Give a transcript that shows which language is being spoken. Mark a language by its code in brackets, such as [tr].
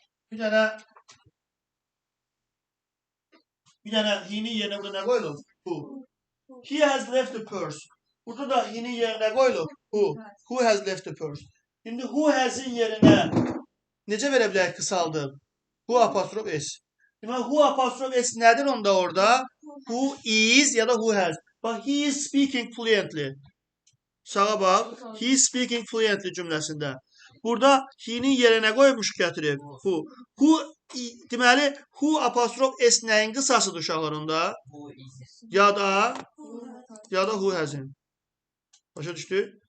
[az] Bir dənə he-nin yerinə burada nə qoyulur? Who. [en] He has left the purse. [az] Burada da he-nin yerinə qoyulur. [en] Who. Who has left the purse. [az] İndi [en] who has- [az] in yerinə necə verə bilərik qısaldıb? Who apostrof S. Deməli, who apostrof S nədir onda orada? [en] Who is [az] ya da [en] who has. Bax, he is speaking fluently. [az] Sağa bax. [en] He is speaking fluently [az] cümləsində. Burada he-nin yerinə qoymuşuq gətirib. Who. Deməli, who apostrof S nəyin qısasıdır uşaqlarında? Ya da [en] who has- [az] in. Başa düşdük?